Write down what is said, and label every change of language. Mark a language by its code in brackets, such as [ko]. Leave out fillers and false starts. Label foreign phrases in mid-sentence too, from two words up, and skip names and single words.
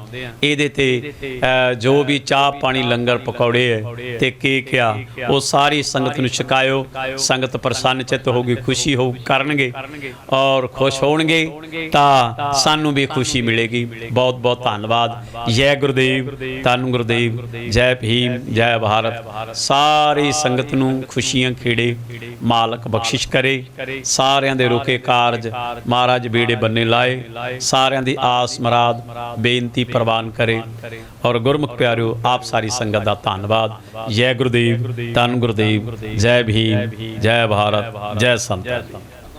[pa] ਇਹਦੇ ਤੇ ਜੋ ਭੀ ਚਾਹ ਪਾਣੀ ਲੰਗਰ ਪਕੌੜੇ ਹੈ ਤੇ ਕੇਕ ਆ ਵੋ ਸਾਰੀ ਸੰਗਤ ਨੂੰ ਛਕਾਇਓ। ਸੰਗਤ ਪ੍ਰਸੰਨ ਚਿੱਤ ਹੋਗੀ, ਖੁਸ਼ੀ ਹੋ ਕਰਨਗੇ ਔਰ ਖੁਸ਼ ਹੋਣਗੇ ਤਾਂ ਸਾਨੂੰ ਭੀ ਖੁਸ਼ੀ ਮਿਲੇਗੀ। ਬਹੁਤ ਬਹੁਤ ਧੰਨਵਾਦ। ਜੈ ਗੁਰੂਦੇਵ, ਧੰਨ ਗੁਰੂਦੇਵ, ਜੈ ਭੀਮ, ਜੈ ਭਾਰਤ। ਸਾਰੀ ਸੰਗਤ ਨੂੰ ਖੁਸ਼ੀਆਂ ਖੇੜੇ ਮਾਲਕ ਬਖ਼ਸ਼ਿਸ਼ ਕਰੇ। ਸਾਰਿਆਂ ਦੇ ਰੁਕੇ ਕਾਰਜ ਮਹਾਰਾਜ ਬੇੜੇ ਬੰਨੇ ਲਾਏ, ਸਾਰਿਆਂ ਦੀ ਆਸ ਮੁਰਾਦ ਬੇਨਤੀ ਪਰਵਾਨ ਕਰੇ। ਔਰ ਗੁਰਮੁਖ ਪਿਆਰਿਓ ਆਪ ਸਾਰੀ ਸੰਗਤ ਦਾ ਧੰਨਵਾਦ। ਜੈ ਗੁਰੂਦੇਵ, ਧੰਨ ਗੁਰੂਦੇਵ, ਜੈ ਭੀਮ, ਜੈ ਭਾਰਤ, ਜੈ ਸੰਤ।